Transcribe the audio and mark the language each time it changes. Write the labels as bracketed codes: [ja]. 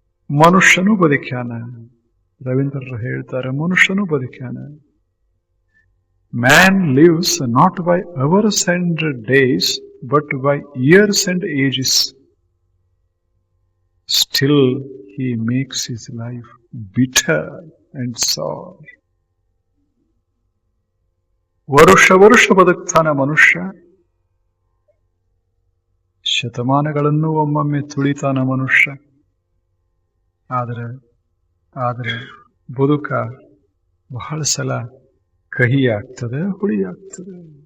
[kn] ಮನುಷ್ಯನೂ ಬದುಕ್ಯಾನ. ರವೀಂದ್ರರು ಹೇಳ್ತಾರೆ, ಮನುಷ್ಯನೂ ಬದುಕ್ಯಾನ. [en] Man lives not by hours and days but by years and ages. Still he makes his life bitter and sour. [kn] ವರುಷ ಬದುಕ್ತಾನ ಮನುಷ್ಯ, ಶತಮಾನಗಳನ್ನು ಒಮ್ಮೊಮ್ಮೆ ತುಳಿತಾನ ಮನುಷ್ಯ. ಆದರೆ ಬದುಕ ಬಹಳ ಸಲ ಕಹಿ ಆಗ್ತದೆ, ಹುಳಿ ಆಗ್ತದೆ.